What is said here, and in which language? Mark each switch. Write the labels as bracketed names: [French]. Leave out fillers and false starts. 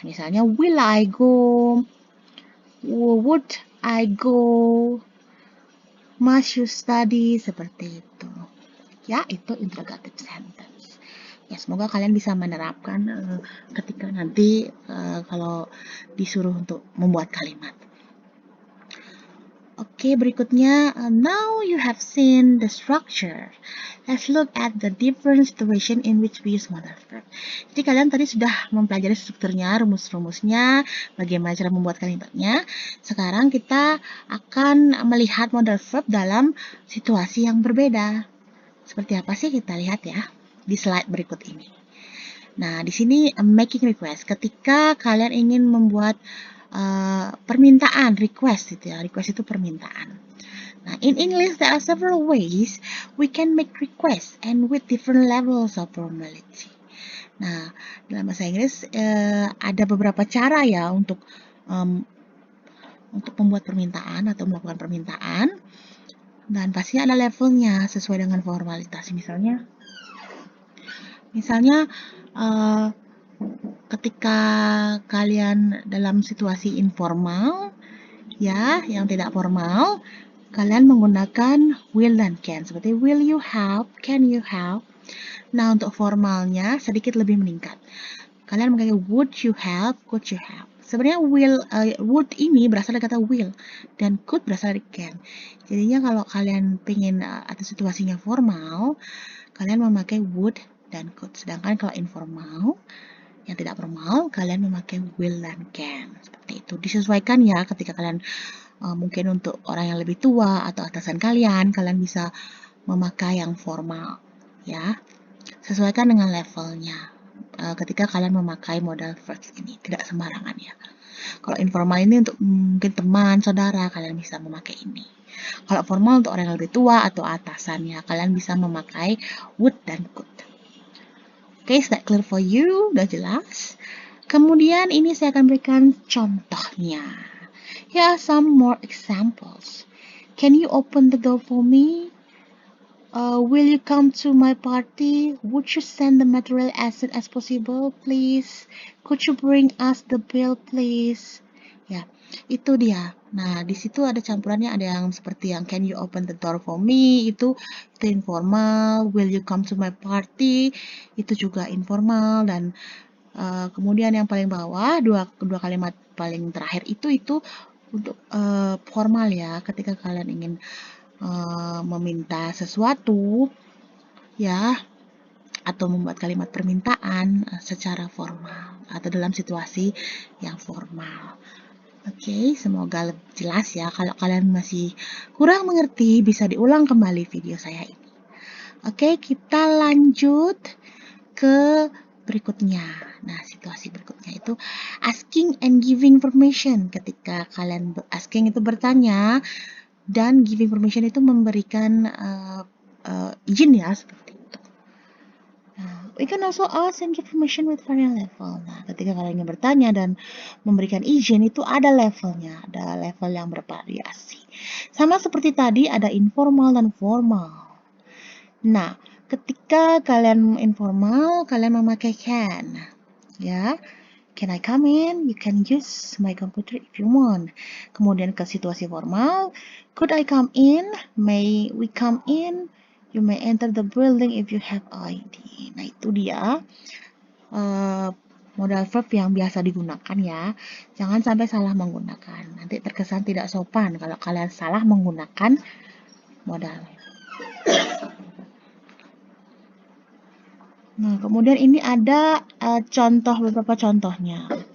[Indonesian] Misalnya, [English] will I go? Would I go? Must you study? [Indonesian] Seperti itu. Ya, itu [English] interrogative sentence. [Indonesian] Ya, semoga kalian bisa menerapkan ketika nanti kalau disuruh untuk membuat kalimat. Oke, berikutnya, [English] now you have seen the structure. Let's look at the different situation in which we use modal verb. [Indonesian] Jadi kalian tadi sudah mempelajari strukturnya, rumus-rumusnya, bagaimana cara membuat kalimatnya. Sekarang kita akan melihat modal verb dalam situasi yang berbeda. Seperti apa sih, kita lihat ya di slide berikut ini. Nah, di sini making request. Ketika kalian ingin membuat permintaan, request gitu ya. Request itu permintaan. [English] Nah, in English there are several ways we can make requests and with different levels of formality. [Indonesian] Nah, dalam bahasa Inggris ada beberapa cara ya untuk membuat permintaan atau melakukan permintaan, dan pastinya ada levelnya sesuai dengan formalitas. Misalnya ketika kalian dalam situasi informal, ya, yang tidak formal, kalian menggunakan will dan can. Seperti [English] will you help, can you help. [Indonesian] Nah, untuk formalnya sedikit lebih meningkat. Kalian memakai [English] would you help, could you help. [Indonesian] Sebenarnya would ini berasal dari kata will dan could berasal dari can. Jadinya kalau kalian pengen atau situasinya formal, kalian memakai would dan could. Sedangkan kalau informal, yang tidak formal, kalian memakai will dan can. Seperti itu. Disesuaikan ya ketika kalian mungkin untuk orang yang lebih tua atau atasan kalian bisa memakai yang formal ya. Sesuaikan dengan levelnya. Ketika kalian memakai modal verbs ini, tidak sembarangan ya. Kalau informal ini untuk mungkin teman, saudara, kalian bisa memakai ini. Kalau formal untuk orang yang lebih tua atau atasannya, kalian bisa memakai would dan could. [English] Oke, is that clear for you? [Indonesian] Udah jelas? Kemudian ini saya akan berikan contohnya. [English] Here are some more examples. Can you open the door for me? Will you come to my party? Would you send the material as soon as possible, please? Could you bring us the bill, please? [Indonesian] Ya, itu dia. Nah, di situ ada campurannya, ada yang seperti yang [English] can you open the door for me, [Indonesian] itu informal. [English] Will you come to my party, [Indonesian] itu juga informal. Dan kemudian yang paling bawah, dua kalimat paling terakhir itu untuk formal ya, ketika kalian ingin meminta sesuatu ya, atau membuat kalimat permintaan secara formal atau dalam situasi yang formal. Oke, semoga lebih jelas ya. Kalau kalian masih kurang mengerti, bisa diulang kembali video saya ini. Oke, kita lanjut ke berikutnya. Nah, situasi berikutnya itu asking and giving permission. Ketika kalian asking itu bertanya, dan giving permission itu memberikan izin ya, seperti itu. Nah, [English] We can also ask and give permission with varying level. [Indonesian] Nah, ketika kalian ingin bertanya dan memberikan izin itu ada levelnya, ada level yang bervariasi. Sama seperti tadi ada informal dan formal. Nah, ketika kalian informal, kalian memakai can. [English] Ya, can I come in? You can use my computer if you want. [Indonesian] Kemudian ke situasi formal, [English] could I come in? May we come in? You may enter the building if you have ID. [Indonesian] Nah, itu dia modal verb yang biasa digunakan ya. Jangan sampai salah menggunakan. Nanti terkesan tidak sopan kalau kalian salah menggunakan modal. Nah, kemudian ini ada beberapa contohnya.